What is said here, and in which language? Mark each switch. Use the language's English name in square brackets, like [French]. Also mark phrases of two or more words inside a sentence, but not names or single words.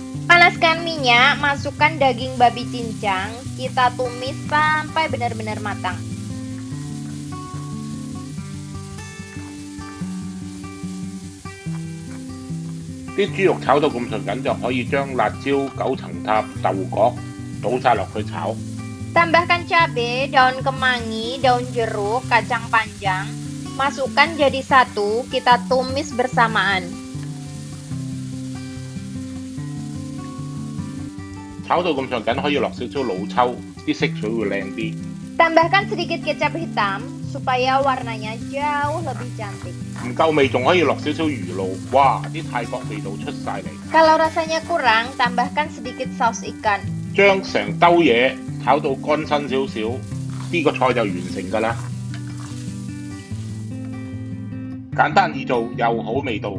[Indonesian] Panaskan minyak, masukkan daging babi cincang, kita tumis sampai benar-benar matang. [Cantonese] 啲豬肉炒到咁順緊，就可以將辣椒、九層塔、豆角倒晒落去炒。 [Indonesian] Tambahkan cabai, daun kemangi, daun jeruk, kacang panjang. Masukkan jadi satu, kita tumis bersamaan. [Cantonese] 炒到咁上緊，可以落少少老抽，啲色水會靚啲。 [Indonesian] Tambahkan sedikit kecap hitam supaya warnanya jauh lebih cantik. [Cantonese] 唔夠味仲可以落少少魚露，哇！啲泰國味道出晒嚟。 [Indonesian] Kalau rasanya kurang, tambahkan sedikit saus ikan. [Cantonese] 將成兜嘢炒到乾身少少，呢個菜就完成㗎啦。簡單易做又好味道。